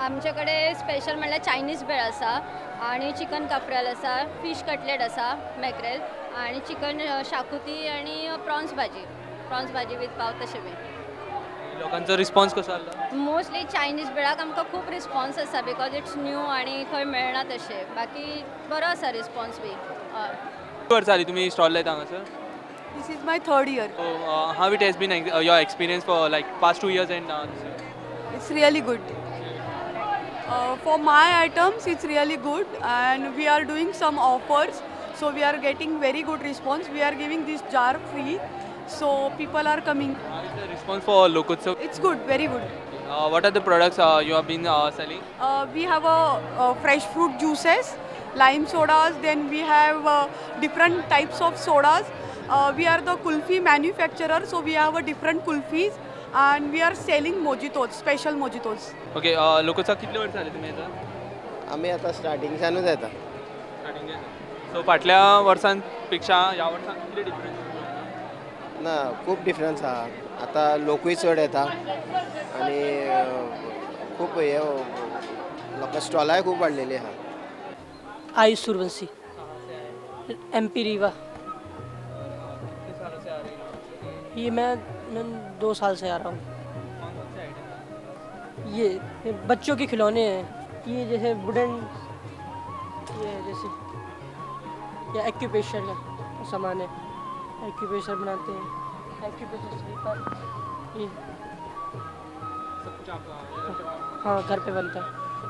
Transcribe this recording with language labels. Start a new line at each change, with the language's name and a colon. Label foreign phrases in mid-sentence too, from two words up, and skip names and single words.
Konkani: आमचे कडेन स्पेशल म्हणल्यार चायनीज भेळ आसा आनी चिकन काफ्रियल आसा, फीश कटलेट आसा, मॅक्रेल आनी चिकन शाकुती आनी प्रॉन्स भाजी वीथ पाव तशें बी. लोकांचो रिस्पॉन्स कसो आसलो? मोस्टली चायनीज भेळाक आमकां खूब रिस्पॉन्स आसा
English: because it's new
Konkani: आनी खंय मेळना तशें. बाकी बरो आसा रिस्पॉन्स बी. किती वर्सां जालीं तुमी स्टॉल लायता हांगासर?
English: this is my third year. So, how it has been your experience for like past 2 years and this year? It's really good. For my items, it's really good, and we are doing some offers, so we are getting very good response. We are giving this jar free, so people are coming. How is the response for Lokotsav? It's good, very good. What are the products you have been selling? We have a fresh fruit juices, lime sodas, then we have different types of sodas. We are the kulfi manufacturer, so we have different kulfis. And we are selling mojitos, special mojitos.
Konkani: Okay, Lokotsav कितले वर्स जाले तुमी येता? आम्ही आता स्टार्टिंगच्यानूच येता. सो फाटल्या वर्सांपेक्षा ह्या वर्सान कितले डिफरन्स? ना खूप डिफरन्स आहा. आता लोकूय चड येता आनी खूप हे लोकां स्टॉलाय खूप वाडलेली आहा. आयुष सूर्यवंशी, MP रीवा.
Hindi: ये मैं 2 साल से आ रहा हूँ. ये बच्चों के खिलौने हैं, ये जैसे वुडन, ये जैसे या एक्यूपेशर सामान है, एक्यूपेशर बनाते हैं,
English: acupressure slipper,
Hindi: ये हाँ घर पे बनता है.